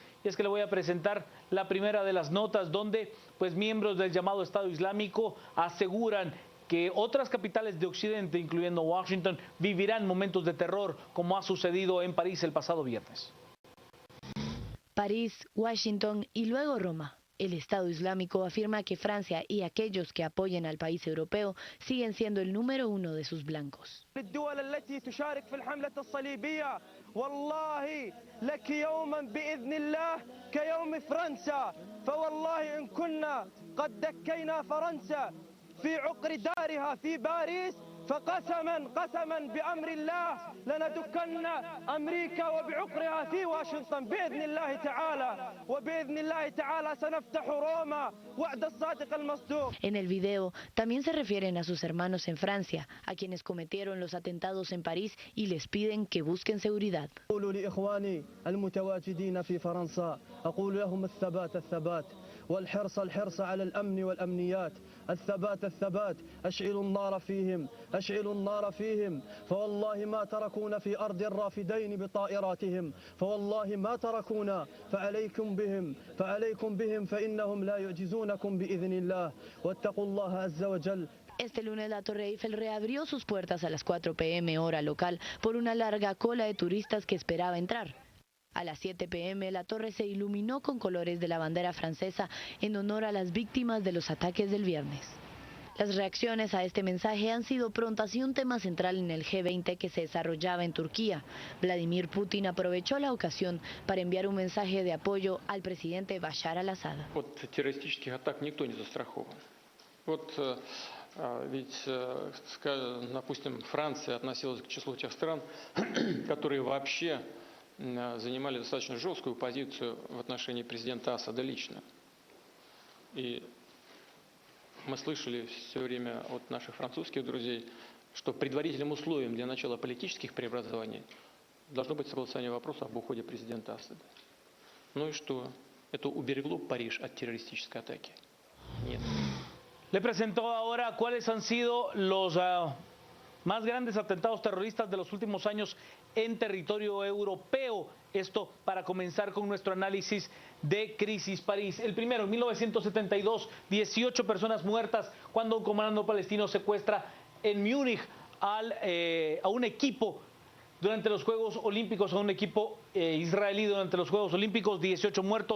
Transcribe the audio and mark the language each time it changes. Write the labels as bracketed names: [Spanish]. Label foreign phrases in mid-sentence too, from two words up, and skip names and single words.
[Spanish] Y es que le voy a presentar la primera de las notas donde pues miembros del llamado Estado Islámico aseguran que otras capitales de Occidente, incluyendo Washington, vivirán momentos de terror como ha sucedido en París el pasado viernes. París, Washington y luego Roma. El Estado Islámico afirma que Francia y aquellos que apoyen al país europeo siguen siendo el número uno de sus blancos. [Arabic] فقسما بأمر الله لندكن أمريكا وبعقرها في واشنطن بإذن الله تعالى وبإذن الله تعالى سنفتح روما وعد الصادق المصدوق. [Spanish] En el video también se refieren a sus hermanos en Francia, a quienes cometieron los atentados en París y les piden que busquen seguridad. [Arabic] أقول لإخواني المتواجدين في فرنسا أقول لهم الثبات والحرص على الأمن والأمنيات الثبات أشعلوا النار فيهم فوالله ما تركونا في أرض الرافدين بطائراتهم فوالله ما تركونا فعليكم بهم فإنهم لا يعجزونكم بإذن الله واتقوا الله عز وجل. [Spanish] Este lunes la Torre Eiffel reabrió sus puertas a las 4 p.m. hora local por una larga cola de turistas que esperaba entrar. A las 7 p.m. la torre se iluminó con colores de la bandera francesa en honor a las víctimas de los ataques del viernes. Las reacciones a este mensaje han sido prontas y un tema central en el G20 que se desarrollaba en Turquía. Vladimir Putin aprovechó la ocasión para enviar un mensaje de apoyo al presidente Bashar al-Assad. [Russian] Ведь, допустим, Франция относилась к числу тех стран, которые вообще занимали достаточно жесткую позицию в отношении президента Асада лично. И мы слышали все время от наших французских друзей, что предварительным условием для начала политических преобразований должно быть согласование вопроса об уходе президента Асада. Ну и что? Это уберегло Париж от террористической атаки? Нет. [Spanish] Le presentó ahora cuáles han sido los más grandes atentados terroristas de los últimos años en territorio europeo. Esto para comenzar con nuestro análisis de Crisis París. El primero, en 1972, 18 personas muertas cuando un comando palestino secuestra en Múnich a un equipo durante los Juegos Olímpicos, a un equipo israelí durante los Juegos Olímpicos, 18 muertos.